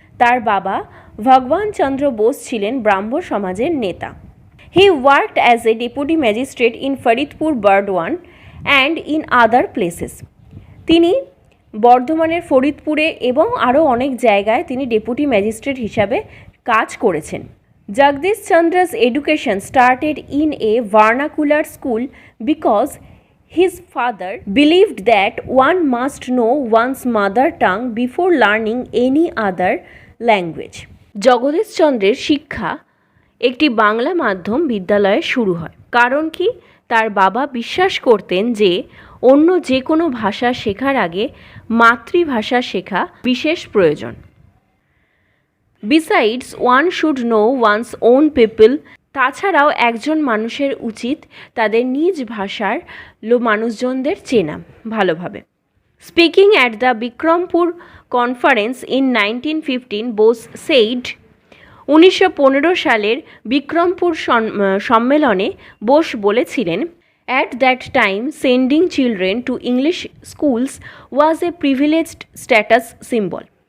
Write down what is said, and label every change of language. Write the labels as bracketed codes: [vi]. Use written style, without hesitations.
[bn] তার বাবা ভগবান চন্দ্র বোস ছিলেন ব্রাহ্ম সমাজের নেতা। [en] He worked as a deputy magistrate in Faridpur Bardhaman and in other places. [bn] তিনি বর্ধমানের ফরিদপুরে এবং আরও অনেক জায়গায় তিনি ডেপুটি ম্যাজিস্ট্রেট হিসাবে কাজ করেছেন। [en] Jagadish Chandra's education started in a vernacular school because his father believed that one must know one's mother tongue before learning any other language. [bn] Jagadish চন্দ্রের শিক্ষা একটি বাংলা মাধ্যম বিদ্যালয়ে শুরু হয়। কারণ কি? তার বাবা বিশ্বাস করতেন যে অন্য যে কোনো ভাষা শেখার আগে মাতৃভাষা শেখা বিশেষ প্রয়োজন। [en] Besides, one should know one's own people. [bn] তাছাড়াও একজন মানুষের উচিত তাদের নিজ ভাষার মানুষজনদের চেনা ভালোভাবে। [en] speaking at the Bikrampur conference in 1915, Bose said, [bn] 1915 সালের বিক্রমপুর সম্মেলনে বোস বলেছিলেন, [en] At that time sending children to English schools was a privileged status symbol.